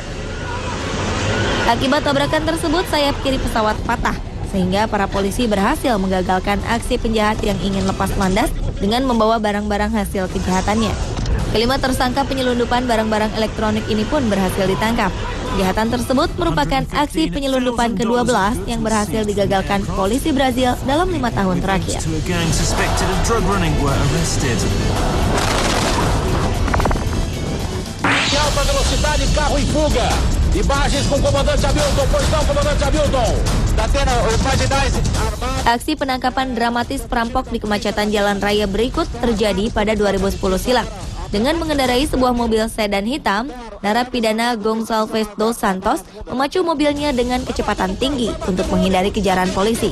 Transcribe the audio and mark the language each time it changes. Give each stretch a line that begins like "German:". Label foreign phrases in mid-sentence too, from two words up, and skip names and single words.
Indonesian: Akibat tabrakan tersebut, sayap kiri pesawat patah, sehingga para polisi berhasil menggagalkan aksi penjahat yang ingin lepas landas dengan membawa barang-barang hasil kejahatannya. Kelima tersangka penyelundupan barang-barang elektronik ini pun berhasil ditangkap. Kejahatan tersebut merupakan aksi penyelundupan ke-12 yang berhasil digagalkan polisi Brazil dalam 5 tahun terakhir.
Portuguese: Alta velocidade, carro em fuga. Imagens com comandante Hamilton, pois não, comandante Hamilton.
Indonesian: Aksi penangkapan dramatis perampok di kemacetan jalan raya berikut terjadi pada 2010 silam. Dengan mengendarai sebuah mobil sedan hitam, narapidana Gonçalves dos Santos memacu mobilnya dengan kecepatan tinggi untuk menghindari kejaran polisi.